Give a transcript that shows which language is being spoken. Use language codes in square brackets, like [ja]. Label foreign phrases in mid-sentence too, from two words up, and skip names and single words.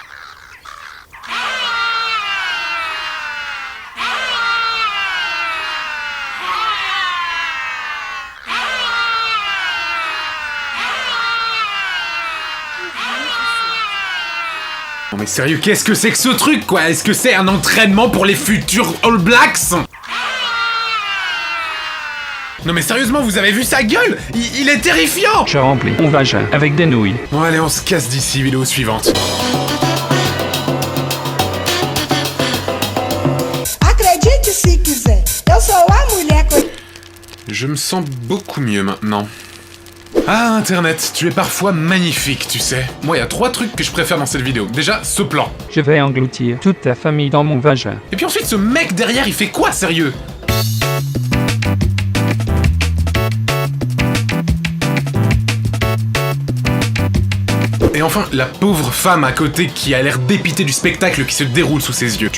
[fr] Non mais sérieux, qu'est-ce que c'est que ce truc, quoi? Est-ce que c'est un entraînement pour les futurs All Blacks? Non mais sérieusement, vous avez vu sa gueule? Il est terrifiant! Je remplis mon vagin avec des nouilles. Bon allez, on se casse d'ici, vidéo suivante. [pt] Acredite se quiser, eu sou a mulher que... [fr] Je me sens beaucoup mieux maintenant. Ah, Internet, tu es parfois magnifique, tu sais. Moi, il y a 3 trucs que je préfère dans cette vidéo. Déjà, ce plan. Je vais engloutir toute ta famille dans mon vagin. Et puis ensuite, ce mec derrière, il fait quoi, sérieux? Et enfin, la pauvre femme à côté qui a l'air dépitée du spectacle qui se déroule sous ses yeux.